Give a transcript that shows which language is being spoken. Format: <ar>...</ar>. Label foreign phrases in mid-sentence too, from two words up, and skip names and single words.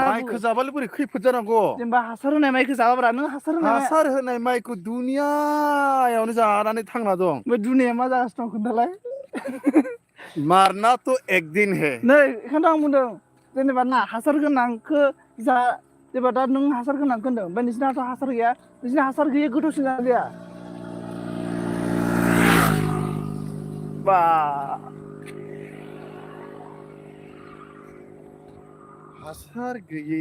<brx>माइखौ जाबालाय बोरै खैफोद जानांगौ जेनेबा हासार होनाय माइखौ जाबाब्रा नों हासार होनाय माइखौ दुनियायावनो जानानै थांना दं बे दुनिया मा जागासिनो दं खोन्थालाय</brx> <hi>मारना तो एक दिन है</hi> <brx>नै बेखौथ' आं बुंदों जेनेबा ना हासार गोनांखौ जा जेनेबा दा नों हासार गोनांखौ होनदों ओमफ्राय नोंसिनाथ' हासार गैया नोंसिना हासार गैयै गोथावसिन जाना जाया बा हासार गैयि</brx>